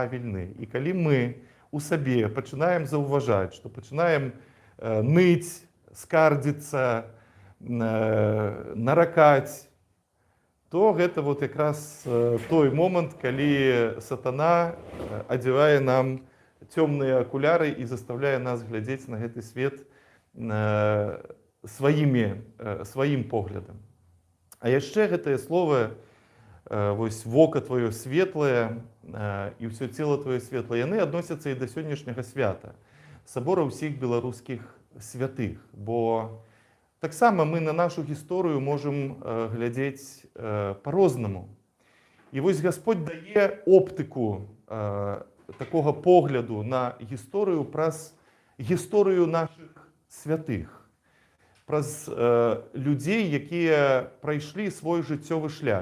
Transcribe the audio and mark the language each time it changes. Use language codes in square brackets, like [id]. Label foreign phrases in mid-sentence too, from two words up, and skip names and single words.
[be] І калі мы у сабе пачынаем заўважаць, што пачынаем ныць, скардзіцца, наракаць, то гэта якраз той момант, калі сатана адзявае нам цёмныя акуляры і застаўляе нас глядзець на гэты свет сваім поглядам. А яшчэ гэтыя словы, вока твоё светлае і ўсё цела твоё светлае, яны адносяцца і да сённяшняга свята, сабора ўсіх беларускіх святых, [uk] бо Так само ми на нашу історію можемо глядіти по-розному. І ось Господь дає оптику такого погляду на історію, праз історію наших святих, праз людей, які пройшли свій життєвий шлях.